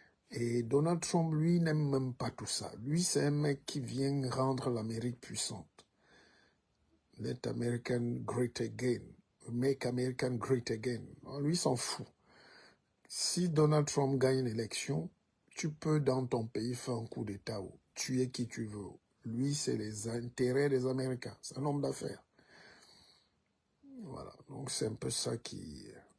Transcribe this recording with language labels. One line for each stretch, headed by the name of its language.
French: Et Donald Trump, lui, n'aime même pas tout ça. Lui, c'est un mec qui vient rendre l'Amérique puissante.
English: Let American great again. Make American great again.
French: Lui, s'en fout. Si Donald Trump gagne l'élection, tu peux dans ton pays faire un coup d'État ou tuer qui tu veux. Lui, c'est les intérêts des Américains. C'est un homme d'affaires. Voilà. Donc, c'est un peu ça qui...